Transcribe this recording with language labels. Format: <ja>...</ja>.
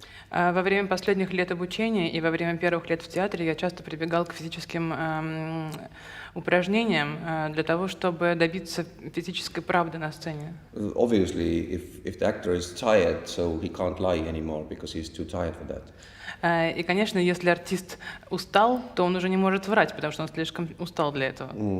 <ru>Во время последних лет обучения и во время первых лет в театре я часто прибегал к физическим упражнениям для того, чтобы добиться физической правды на сцене.</ru> <en>Obviously, if the actor is tired, so he can't lie anymore because he's too tired for that.</en> <ru>И, конечно, если артист устал, то он уже не может врать, потому что он слишком устал для этого.</ru>